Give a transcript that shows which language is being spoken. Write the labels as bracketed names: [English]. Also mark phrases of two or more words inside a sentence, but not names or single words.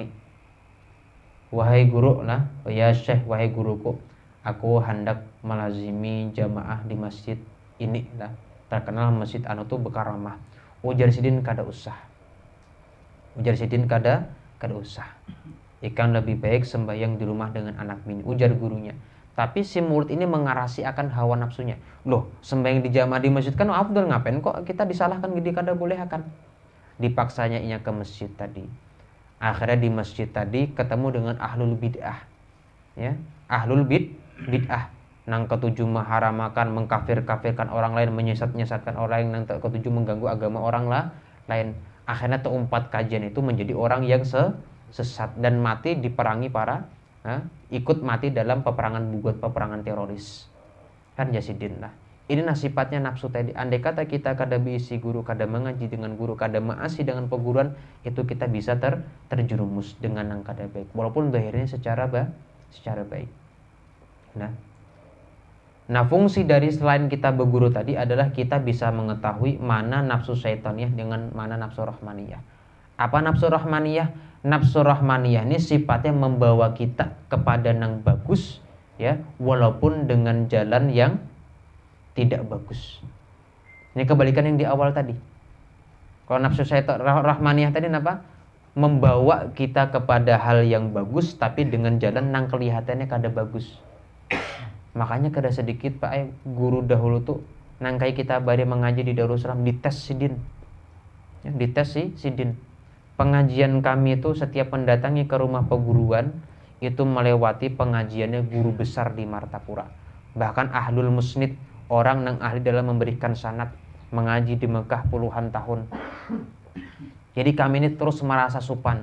[Banjar] Wahai guru lah, [Arabic] يا شيخ, [Banjar] wahai guruku, aku hendak melazimi jamaah di masjid ini lah. Terkenal masjid anu tuh berkaramah. Ujar sidin kada usah. Ujar sidin kada usah. Ikan lebih baik sembahyang di rumah dengan anak bini. Ujar gurunya. Tapi si murid ini mengarasi akan hawa nafsunya. Loh, sembahyang di jamaah di masjid kan afdal, ngapain kok kita disalahkan gede kada boleh akan. Dipaksanya inya ke masjid tadi. Akhirnya di masjid tadi ketemu dengan [Arabic] أهل البدعة. [Banjar] Ya, [Arabic] أهل البدعة. [Banjar] Nang ketujuh mengharamakan, mengkafir-kafirkan orang lain, menyesatkan orang lain, nang ketujuh mengganggu agama orang lain. [Indonesian] Akhirnya keempat kajian itu menjadi orang yang sesat dan mati diperangi ikut mati dalam peperangan teroris. [Banjar] Kan jasidin lah. Ini sifatnya nafsu tadi. Andai kata kita kada diisi guru, kada mengaji dengan guru, kada maasi dengan peguruan, itu kita bisa terjerumus dengan yang kada baik. [Indonesian] Walaupun zahirnya secara baik. Nah, fungsi dari selain kita berguru tadi adalah kita bisa mengetahui mana nafsu syaitaniyah dengan mana nafsu rahmaniyah. Apa nafsu rahmaniyah? Nafsu rahmaniyah ini sifatnya membawa kita kepada yang bagus, ya, walaupun dengan jalan yang tidak bagus. Ini kebalikan yang di awal tadi. Kalau nafsu syaitan rahmaniyah tadi apa? Membawa kita kepada hal yang bagus tapi dengan jalan yang kelihatannya kada bagus. [Banjar] Makanya kada sedikit Pak guru dahulu tuh nangkai kita bari mengaji di Darussalam dites sidin. Ya, dites sidin. [Indonesian] Pengajian kami itu setiap mendatangi ke rumah perguruan itu melewati pengajiannya guru besar di Martapura. Bahkan [Arabic] أهل المسند, [Indonesian] orang yang ahli dalam memberikan sanad, mengaji di Mekah puluhan tahun. [Banjar] Jadi kami ini terus merasa supan.